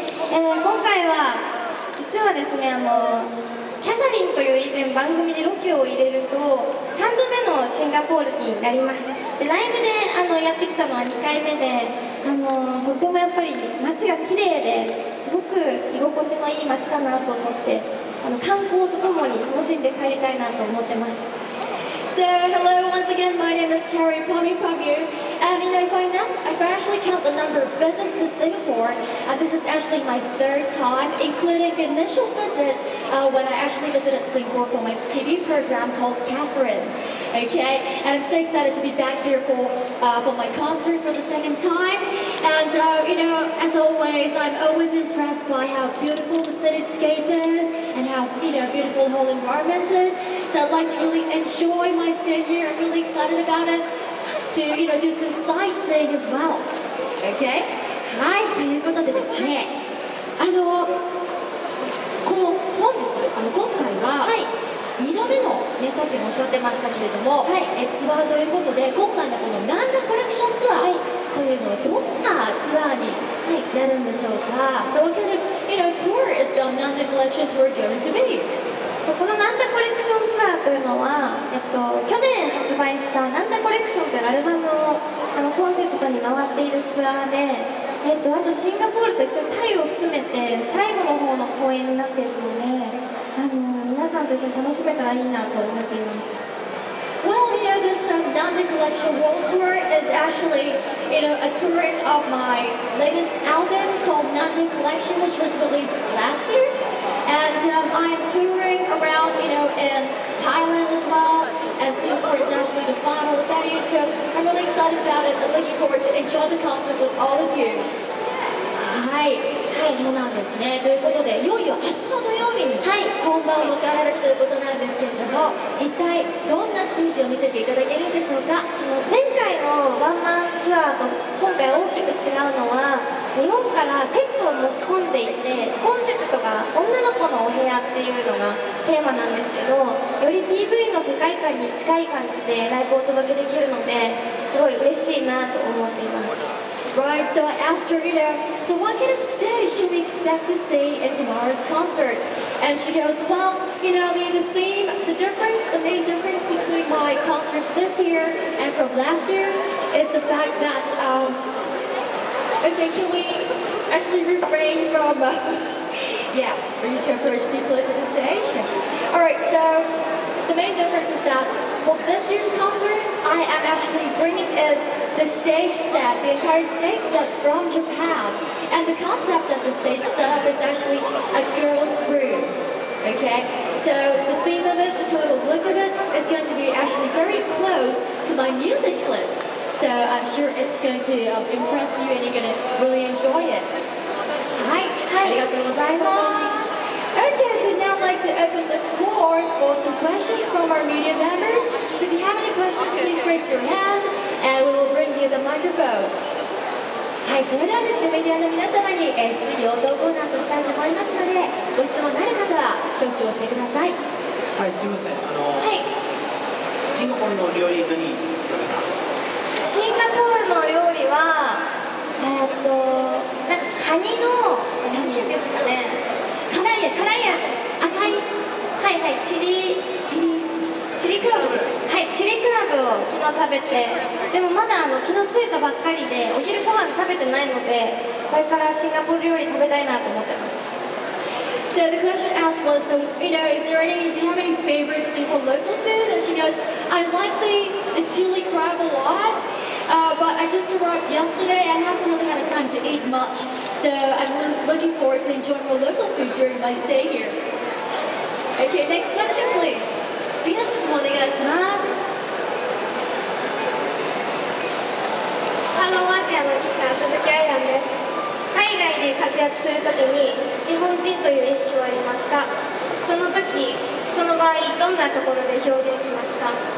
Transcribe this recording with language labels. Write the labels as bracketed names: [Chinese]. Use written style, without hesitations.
[Japanese] 今回は、実はですね、キャサリンという以前番組でロケを入れると、3度目のシンガポールになります。でライブでやってきたのは2回目で、とってもやっぱり街が綺麗ですごく居心地のいい街だなと思って、観光とともに楽しんで帰りたいなと思ってます。 [English] So, hello once again, my name is Carrie Pami Pami, and if I actually count the number of visits to Singapore, this is actually my third time, including the initial visit when I actually visited Singapore for my TV program called Catherine. Okay, and I'm so excited to be back here for my concert for the second time. And as always, I'm always impressed by how beautiful the cityscape is and how beautiful the whole environment is. So I'd like to really enjoy my stay here. I'm really excited about it. To do some sightseeing as well. Okay? [Japanese] はい、ということでですね、本日今回は、2度目の、ね、さっきもおっしゃってましたけれども、ツアーということで、今回のこのナンダコレクションツアーというのはどんなツアーになるんでしょうか。 [English] So what kind of tour is Nanda collection tour going to be? [Japanese] このナンダコレクションツアーというのは、去年発売したナンダコレクションというアルバムをコンセプトに回っているツアーで、あとシンガポールと一応タイを含めて最後の方の公演になっているので、皆さんと一緒に楽しめたらいいなと思っています。 [English] Well, this Nanda Collection World Tour is actually, a touring of my latest album called Nanda Collection, which was released last year. And I'm touring around, in Thailand as well, and Singapore is actually the final venue, so I'm really excited about it and looking forward to enjoy the concert with all of you. [Japanese] はい、そうなんですね。ということで、いよいよ明日の土曜日に本番を迎えられるということなんですけれども、一体どんなステージを見せていただけるんでしょうか。前回のワンマンツアーと今回大きく違うのは、日本からセットを持ち込んでいて、コンセプトが女の子のお部屋っていうのがテーマなんですけど、より PV の世界観に近い感じでライブをお届けできるので、すごい嬉しいなと思っています。 [English] Right, so I asked her, so what kind of stage can we expect to see in tomorrow's concert? And she goes, well, the theme, the main difference between my concert this year and from last year is the fact that, okay, can we actually refrain from, for you to approach too close to the stage? Alright, so the main difference is that for this year's concert, I am actually bringing in the stage set, the entire stage set from Japan. And the concept of the stage setup is actually a girl's room. Okay, so the theme of it, the total look of it, is going to be actually very close to my music clips. So I'm sure it's going to impress you and you're going to really enjoy it. [Japanese] はい、ありがとうございます。 [English] Okay, so now I'd like to open the floors for some questions from our media members. So if you have any questions, please raise your hand and we will bring you the microphone. [Japanese] はい、それではですね、メディアの皆様に、質疑応答コーナーとしたいと思いますので、ご質問のある方は挙手をしてください。はい、すみません。シンガポールの料理何食べた？シンガポールの料理は、なんかカニの何ですかね。辛いやつ。赤い。チリクラブです。チリクラブを昨日食べて、でもまだ昨日着いたばっかりでお昼ご飯食べてないので、これからシンガポール料理食べたいなと思ってます。 [English] So the question asked was, so, do you have any favorite staple local food? And she goes, I like the chili crab a lot, but I just arrived yesterday. I haven't really had a time to eat much, so I'm looking forward to enjoying more local food during my stay here. Okay, next question, please. [Japanese] 次の質問お願いします。ハローアジアの記者、鈴木愛蘭です。海外で活躍するときに日本人という意識はありますか？その時、その場合、どんなところで表現しますか？